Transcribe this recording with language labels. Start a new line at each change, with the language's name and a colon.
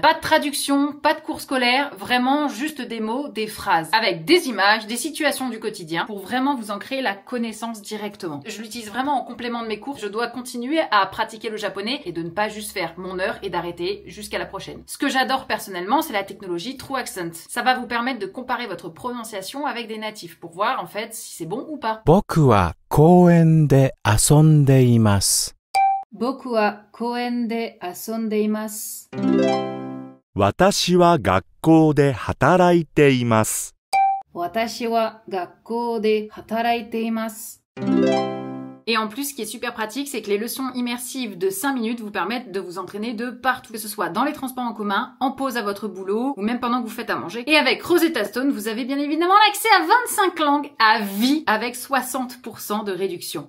French: Pas de traduction, pas de cours scolaires, vraiment juste des mots, des phrases, avec des images, des situations du quotidien, pour vraiment vous en créer la connaissance directement. Je l'utilise vraiment en complément de mes cours. Je dois continuer à pratiquer le japonais et de ne pas juste faire mon heure et d'arrêter jusqu'à la prochaine. Ce que j'adore personnellement, c'est la technologie True Accent. Ça va vous permettre de comparer votre prononciation avec des natifs pour voir en fait si c'est bon ou pas.
Japanese: 僕は公園で遊んでいます。僕は公園で遊んでいます。私は学校で働いています。私は学校で働いています。
French: Et en plus, ce qui est super pratique, c'est que les leçons immersives de 5 minutes vous permettent de vous entraîner de partout, que ce soit dans les transports en commun, en pause à votre boulot, ou même pendant que vous faites à manger. Et avec Rosetta Stone, vous avez bien évidemment l'accès à 25 langues à vie, avec 60% de réduction.